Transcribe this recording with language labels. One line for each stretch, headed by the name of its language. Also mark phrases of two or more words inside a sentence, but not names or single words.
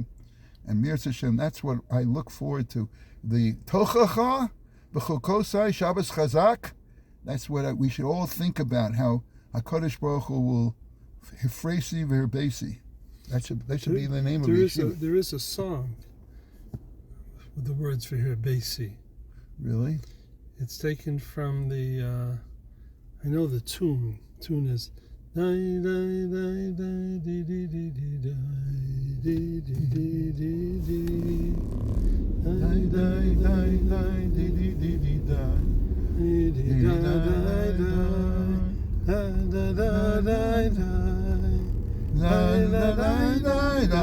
English: And Mir Hashem, that's what I look forward to. The Tochacha, B'chokosai,
Hebrew: שבת חזק,
English: that's what we should all think about, how
Hebrew: הקדוש ברוך הוא
English: will
Hebrew: הפריתי והרביתי.
English: That should be the name of it. There is a song with the words for Hirbesi. Really? It's taken from the, I know the tune. The tune is die die die die di di di di die di di di di di die die die die di di di di die di di die die die die.